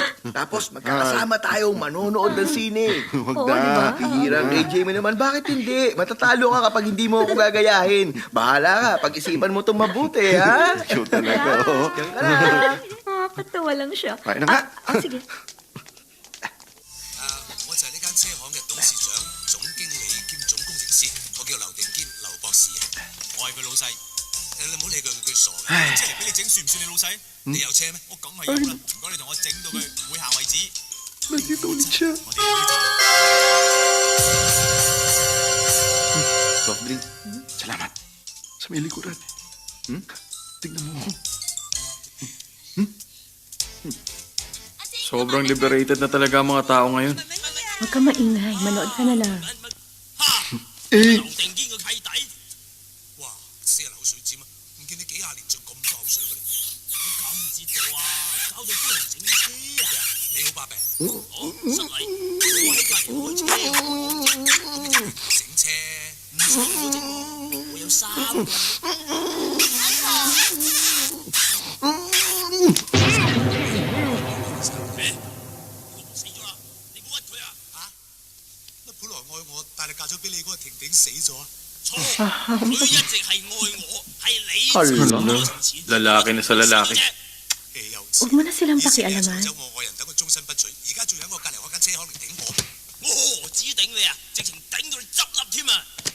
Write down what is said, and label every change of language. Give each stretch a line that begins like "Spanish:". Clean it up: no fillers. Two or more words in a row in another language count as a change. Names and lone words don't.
Filipino: Tapos magkakasama tayong manonood ng sine. Huwag Oo, na. di ba? Hirang AJ mo naman, bakit hindi? Matatalo ka kapag hindi mo ako gagayahin. Bahala ka, pag-isipan mo itong mabuti, ha? Cute talaga, oh. Diyan ka na. Nakakatawa lang siya. Kain na nga. Sige.
Cantonese: 我就係呢間車行嘅董事長、總經理兼總工程師，我叫劉定堅，劉博士啊。我係佢老細。你唔好理佢傻嘅。即係嚟俾你整，算唔算你老細？你有車咩？我梗係有啦。唔該你同我整到佢會行為止。
Filipino: Nandito ulit siya.
Cantonese: 我哋有啲
English: Soft drink. Salamat.
Filipino: Sa may likuran. Tignan mo. Sobrang liberated na talaga ang mga tao ngayon. Huwag ka maingay, manood ka na lang. Eh,
Cantonese: 劉定堅個契弟。哇！死人口水尖啊！唔見你幾廿年仲咁多口水嘅你，我搞唔知道啊！搞到幫人整車啊！你好把柄，好失禮，我喺隔離開車，整車唔使我整喎，我有三個。死咗啦！你冇屈佢啊！嚇？乜本來愛我，但係嫁咗俾你嗰個婷婷死咗啊？錯，佢一直係愛我，係你
Filipino: Hala, lalaki na sa lalaki. Huwag mo na silang pakialaman.
Cantonese: 走我愛人等佢終身不娶，而家仲喺我隔離開間車行嚟頂我，我何止頂你啊，直情頂到你執笠添啊！